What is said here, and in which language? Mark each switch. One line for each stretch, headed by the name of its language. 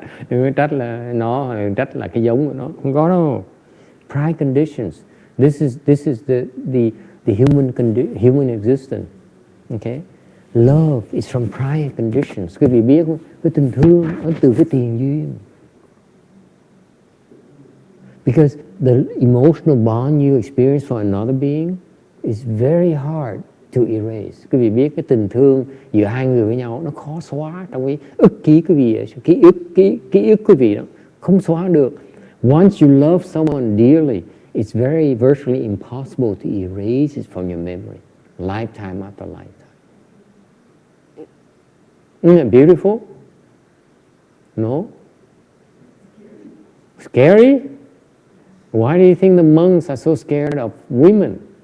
Vietnamese: Đừng có trách là nó, trách là cái giống của nó, không có đâu.
English: Prior conditions. This is the human existence. Okay? Love is from prior conditions.
Vietnamese: Quý vị biết không? Cái tình thương nó từ cái tiền duyên.
English: Because the emotional bond you experience for another being is very hard to erase.
Vietnamese: Quý vị biết cái tình thương giữa hai người với nhau nó khó xóa trong cái ức ký quý vị, ký ức quý vị đó, không xóa được.
English: Once you love someone dearly, it's virtually impossible to erase it from your memory, lifetime after lifetime. Isn't it beautiful? No? Scary? Why do you think the monks are so scared of women?